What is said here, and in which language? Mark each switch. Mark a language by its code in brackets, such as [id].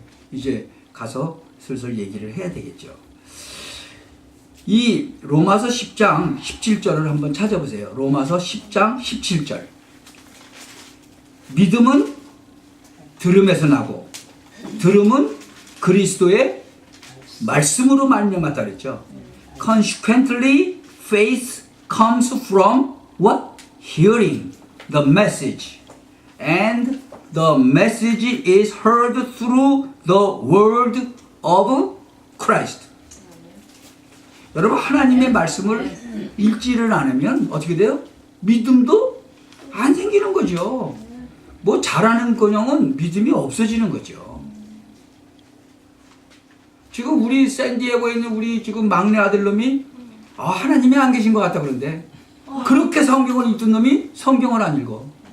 [ko] 이제 가서 슬슬 얘기를 해야 되겠죠. 이 로마서 10장 17절을 한번 찾아보세요. 로마서 10장 17절. 믿음은 들음에서 나고 들음은 그리스도의 말씀으로 말미암았다 그랬죠. [en] Consequently, faith comes from what? Hearing the message. And the message is heard through the word of Christ. [ko] 여러분 하나님의 말씀을 읽지를 않으면 어떻게 돼요? 믿음도 안 생기는 거죠. 뭐 잘하는 거녕은 믿음이 없어지는 거죠. 지금 우리 샌디에고에 있는 우리 지금 막내 아들놈이 하나님이 안 계신 것 같다 그런데 그렇게 성경을 읽던 놈이 성경을 안 읽어.